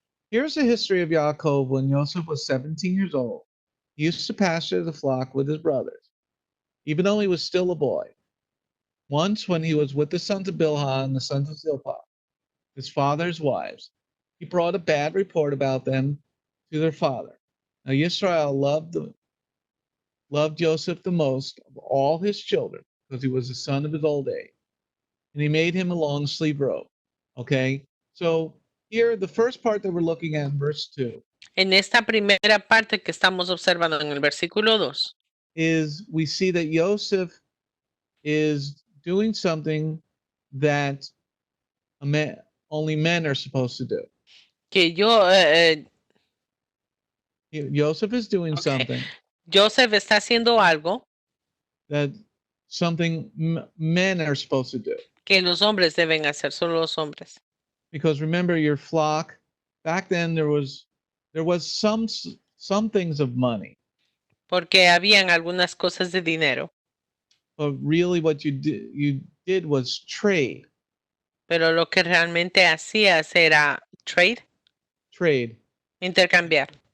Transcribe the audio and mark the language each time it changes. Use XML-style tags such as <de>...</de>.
<en>Here's the history of Yaakov when Yosef was 17 years old. He used to pasture the flock with his brothers, even though he was still a boy. Once, when he was with the sons of Bilhah and the sons of Zilpah, his father's wives, he brought a bad report about them to their father. Now Yisrael loved Joseph the most of all his children because he was the son of his old age. And he made him a long sleeve robe. Okay, so here the first part that we're looking at in verse 2</en> <es>En esta primera parte que estamos observando en el versículo 2,</es> <en>is we see that Yosef is doing something that only men are supposed to do.</en> <es>que</es> <en>Joseph is doing Okay. something</en> <es>Joseph está haciendo algo</es> <en>that something men are supposed to do.</en> <es>que los hombres deben hacer, solo los hombres.</es> <en>Because remember, your flock back then there was some things of money,</en> <es>Porque habían algunas cosas de dinero,</es> <en>but really what you did was trade.</en> <es>pero lo que realmente hacías era trade, intercambiar.</es>